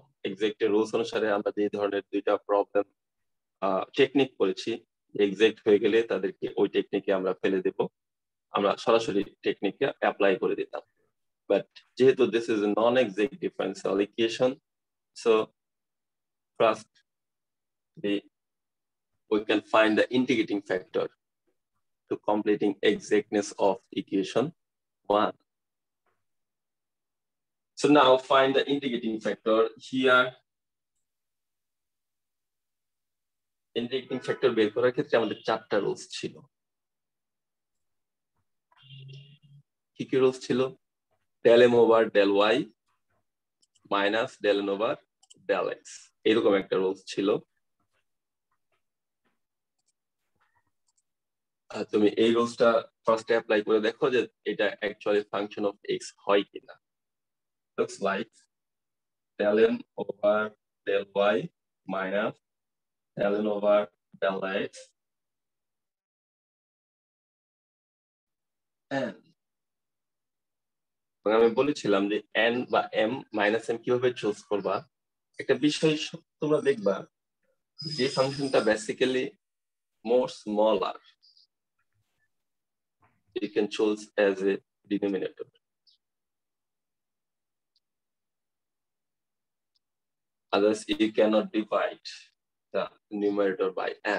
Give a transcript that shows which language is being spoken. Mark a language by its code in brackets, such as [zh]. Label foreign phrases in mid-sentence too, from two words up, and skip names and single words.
[bn] এক্সাক্ট এর রুলস অনুসারে আমরা যে ধরনের 2টা প্রবলেম টেকনিক করেছি, এক্সাক্ট হয়ে গেলে তাদেরকে ওই টেকনিকে আমরা ফেলে দেব, আমরা সরাসরি টেকনিককে অ্যাপ্লাই করে দিতাম। [en] বাট যেহেতু this is a non exact differential equation, so first we can find the integrating factor to completing exactness of equation 1. So now find the integrating factor. Here integrating factor [bn] বের করার ক্ষেত্রে আমাদের 4টা রুলস ছিল। কি কি রুলস ছিল? [en] del m over del y minus del n over del x, এরকম একটা রুলস ছিল। [bn] তুমি এই রুলসটা ফার্স্টে অ্যাপ্লাই করে দেখো যে এটা অ্যাকচুয়ালি [en] function of x [bn] হয় কিনা। [en] looks like del m over del y minus del n over del x n, [bn] আমি বলেছিলাম যে n বা m মাইনাস m কিভাবে চুজ করবা। একটা বিষয় তোমরা দেখবা, যে ফাংশনটা বেসিক্যালি [en] more smaller, you can choose as a denominator. Otherwise, you cannot divide the numerator by n.